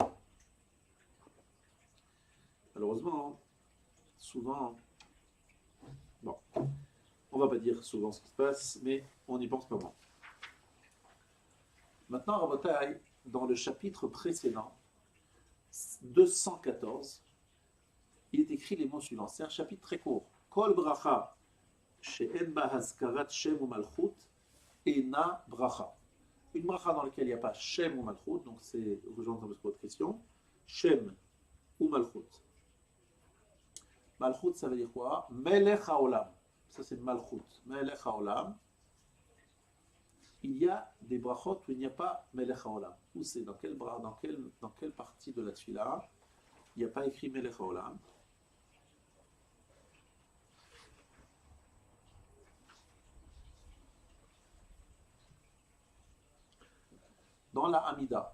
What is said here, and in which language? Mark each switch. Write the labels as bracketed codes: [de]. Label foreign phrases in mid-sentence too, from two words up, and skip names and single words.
[fr] Malheureusement, souvent, bon, on ne va pas dire souvent ce qui se passe, mais on y pense pas moins. Maintenant, Rabotai, dans le chapitre précédent, 214, il est écrit les mots suivants. C'est un chapitre très court. [he] כל ברכה שאין בה הזכרת שם ומלכות אינה ברכה. [fr] Une bracha dans laquelle il n'y a pas [he] שם ומלכות, [fr] donc c'est, rejoindre votre question, [he] שם ומלכות. [fr] Malchut, ça veut dire quoi? [he] מלך העולם. [fr] Ça, c'est malchut. [he] מלך העולם. [fr] Il y a des brachot où il n'y a pas [he] מלך העולם. [fr] Où c'est? Dans quelle partie de la tfila il n'y a pas écrit [he] מלך העולם? [fr] Dans la Hamida.